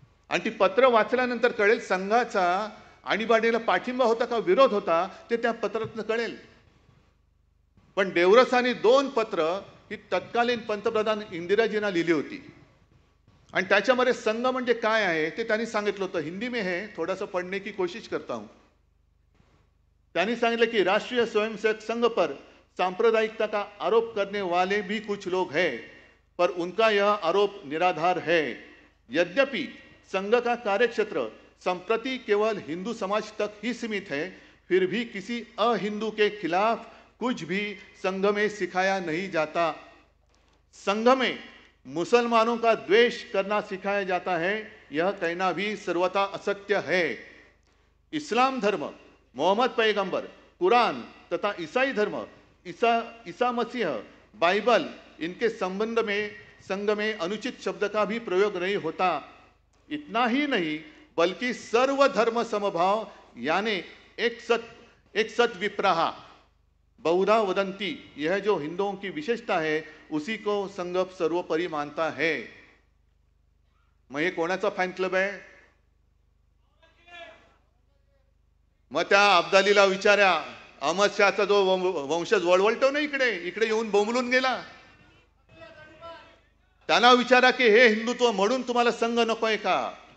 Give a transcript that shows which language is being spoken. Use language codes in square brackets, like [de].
[mr] आणि ती पत्र वाचल्यानंतर कळेल संघाचा आणीबाणीला पाठिंबा होता का विरोध होता ते त्या पत्रातून कळेल. पण देवरसानी 2 पत्र ही तत्कालीन पंतप्रधान इंदिराजींना लिहिली होती आणि त्याच्यामध्ये संघ म्हणजे काय आहे ते त्यांनी सांगितलं होतं. [hi] हिंदी में है, थोड़ा सा पढ़ने की कोशिश करता हूं. [mr] त्यांनी सांगितलं की [hi] राष्ट्रीय स्वयंसेवक संघ पर सांप्रदायिकता का आरोप करने वाले भी कुछ लोग हैं, पर उनका यह आरोप निराधार है. यद्यपि संघ का कार्यक्षेत्र संप्रति केवल हिंदू समाज तक ही सीमित है, फिर भी किसी अहिंदू के खिलाफ कुछ भी संघ में सिखाया नहीं जाता. संघ में मुसलमानों का द्वेष करना सिखाया जाता है, यह कहना भी सर्वथा असत्य है. इस्लाम धर्म, मोहम्मद पैगंबर, कुरान तथा ईसाई धर्म, ईसा मसीह, बाइबल, इनके संबंध में संघ में अनुचित शब्द का भी प्रयोग नहीं होता. इतना ही नहीं बल्कि सर्व धर्म समभाव यानी [sa] एक सत विप्रहा बहुधा वदंती, [hi] यह जो हिंदुओं की विशेषता है उसी को संघ सर्वोपरि मानता है. [mr] मग हे कोणाचा फॅन क्लब आहे? मग त्या अब्दालीला विचारा, अहमद शहाचा जो वंशज वळवळतो ना इकडे इकडे येऊन बोंबलून गेला, त्यांना विचारा की हे हिंदुत्व म्हणून तुम्हाला संघ नकोय का?